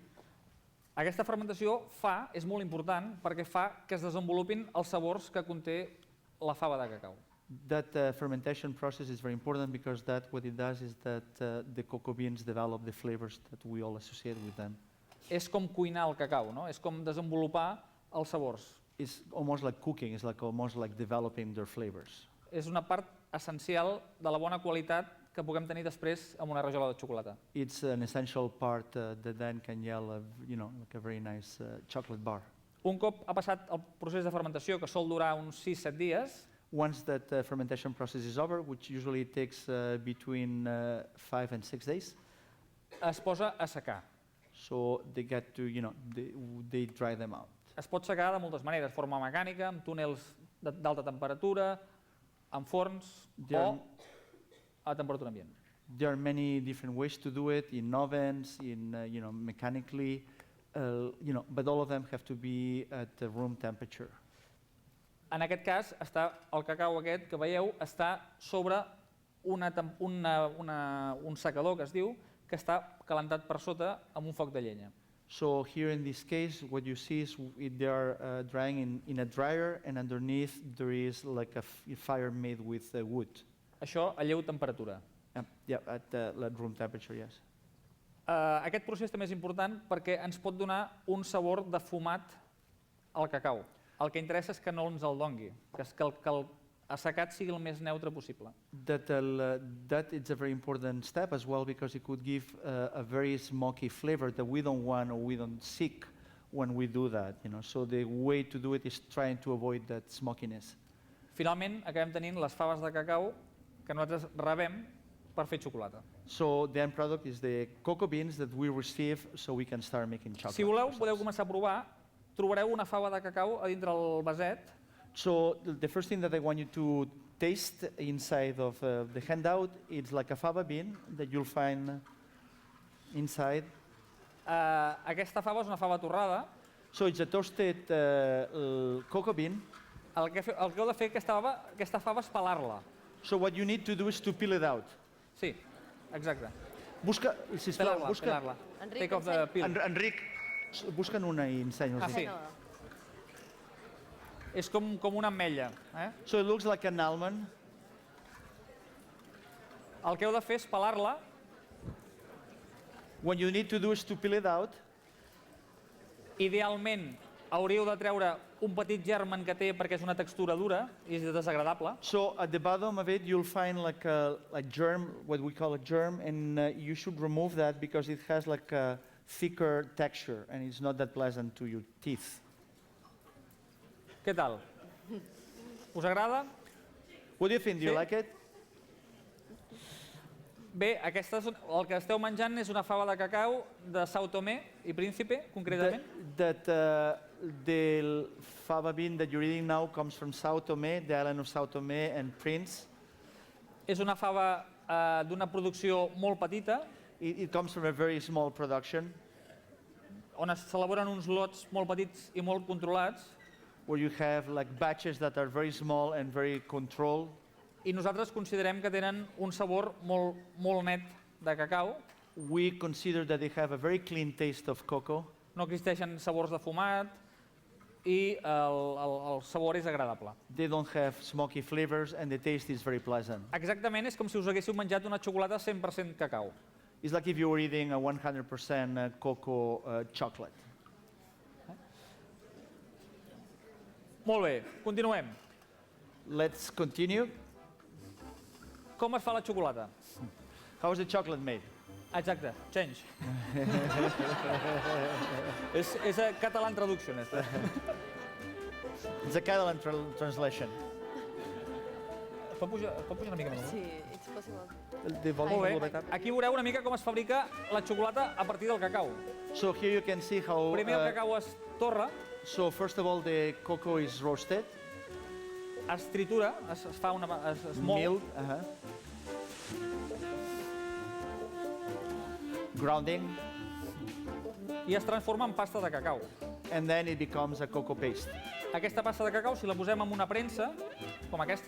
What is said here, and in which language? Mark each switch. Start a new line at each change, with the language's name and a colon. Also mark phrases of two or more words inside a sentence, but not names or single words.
Catalan: Aquesta fermentació és molt important perquè fa que es desenvolupin els sabors que conté la fava de cacau.
English: That fermentation process is very important because what it does is that the cocoa beans develop the flavors that we all associate with them.
Catalan: És com cuinar el cacau, no? És com desenvolupar els sabors.
English: It's almost like cooking. It's almost like developing their flavors.
Catalan: És una part essencial de la bona qualitat que puguem tenir després amb una rajola de xocolata.
English: It's an essential part that then can yield, like a very nice chocolate bar.
Catalan: Un cop ha passat el procés de fermentació, que sol durar uns 6-7 dies,
English: Once that fermentation process is over, which usually takes between 5 and 6 days,
Catalan: es posa a secar.
English: so they get to, they dry them out.
Catalan: Es pot secar de moltes maneres, de forma mecànica, amb túnels d'alta temperatura, en forns
English: There
Catalan: o
English: are-
Catalan: a temperatura ambient.
English: There are many different ways to do it, in ovens, mechanically, but all of them have to be at the room temperature.
Catalan: En aquest cas, el cacau aquest que veieu està sobre un secador que es diu, que està calentat per sota amb un foc de llenya.
English: So here in this case, what you see is they are drying in a dryer, and underneath there is like a fire made with wood.
Catalan: Això a lleu temperatura.
English: Yeah, at room temperature, yes.
Catalan: Aquest procés també és important perquè ens pot donar un sabor de fumat al cacau. El que interessa és que no ens el dongui, que el assecat sigui el més neutre possible.
English: That is a very important step as well, because it could give a very smoky flavor that we don't want or we don't seek when we do that. So the way to do it is trying to avoid that smokiness.
Catalan: Finalment, acabem tenint les faves de cacau que nosaltres rebem per fer xocolata.
English: So the end product is the cocoa beans that we receive so we can start making chocolate.
Catalan: Si voleu,
English: ourselves.
Catalan: podeu començar a provar. Trobareu una fava de cacau a dintre el vaset.
English: So the first thing that I want you to taste inside of the handout, it's like a fava bean that you'll find inside.
Catalan: Aquesta fava és una fava torrada.
English: So it's a toasted cocoa bean.
Catalan: El que heu de fer aquesta fava és pelar-la.
English: So what you need to do is to peel it out.
Catalan: Sí, exacte. Busca, sisplau, Pelar-la, busca. pelar-la. Enric,
English: Take off the peel.
Catalan: Enric, busca'n una i ensenya'ls. Ah, sí. És com una ametlla.
English: So it looks like an almond.
Catalan: El que heu de fer és pelar-la.
English: What you need to do is to peel it out.
Catalan: Idealment hauríeu de treure un petit germen que té perquè és una textura dura i és desagradable.
English: So at the bottom of it, you'll find like a germ, what we call a germ, and you should remove that because it has like a thicker texture and it's not that pleasant to your teeth.
Catalan: Què tal? Us agrada?
English: What do you think? Do you
Catalan: Sí?
English: like it?
Catalan: Bé, el que esteu menjant és una fava de cacau de São Tomé i Príncipe, concretament.
English: The fava bean that you're eating now comes from São Tomé, the island of São Tomé and Prince.
Catalan: És una fava d'una producció molt petita,
English: It comes from a very small production
Catalan: on s'elaboren uns lots molt petits i molt controlats,
English: where you have like batches that are very small and very controlled.
Catalan: i nosaltres considerem que tenen un sabor molt net de cacau,
English: we consider that they have a very clean taste of cocoa.
Catalan: no existeixen sabors de fumat i el sabor és agradable.
English: They don't have smoky flavors and the taste is very pleasant.
Catalan: Exactament és com si us haguéssiu menjat una xocolata 100% cacau.
English: It's like if you were eating a 100% cocoa chocolate.
Catalan: Molt bé, continuem.
English: Let's continue.
Catalan: Com es fa la xocolata?
English: How is the chocolate made?
Catalan: Exacte, change. és
English: a Catalan
Catalan: traduction, esta.
English: It's a Catalan translation.
Catalan: Es pot pujar una mica més? Sí,
English: it's possible. The volume
Catalan: Molt
English: a little
Catalan: bé,
English: bit up.
Catalan: aquí veureu una mica com es fabrica la xocolata a partir del cacau.
English: So here you can see how.
Catalan: Primer el cacau es torra,
English: So first of all, the cocoa is roasted,
Catalan: es tritura, es fa es mol,
English: milled, grounding,
Catalan: i es transforma en pasta de cacau.
English: and then it becomes a cocoa paste.
Catalan: Aquesta pasta de cacau, si la posem en una premsa, com aquesta,